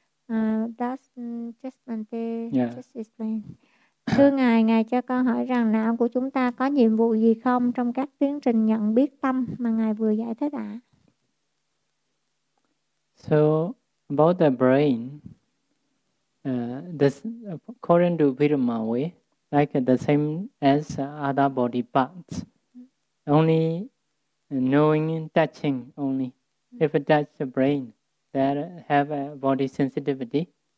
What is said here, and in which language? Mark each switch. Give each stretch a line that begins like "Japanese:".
English: That's just Bhante just explained.
Vietnamese: Thưa Ngài, Ngài cho con hỏi rằng não của chúng ta có nhiệm vụ gì không trong các tiến trình nhận biết tâm mà Ngài vừa giải thích ạ?
English: So, about the brain, this, according to Peter Maui, like the same as other body parts, only knowing and touching only. If it touches the brain, that have a body sensitivity.